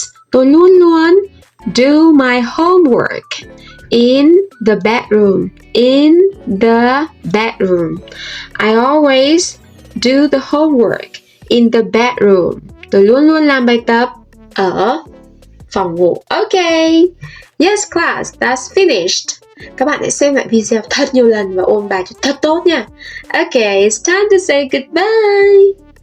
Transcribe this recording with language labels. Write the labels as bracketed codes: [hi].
[vi] Tôi luôn luôn [en] do my homework in the bedroom. In the bedroom. I always do the homework in the bedroom. [vi] Tôi luôn luôn làm bài tập ở phòng ngủ. [en] Okay. Yes class, that's finished. [vi] Các bạn hãy xem lại video thật nhiều lần và ôn bài cho thật tốt nha. [en] Okay, it's time to say goodbye.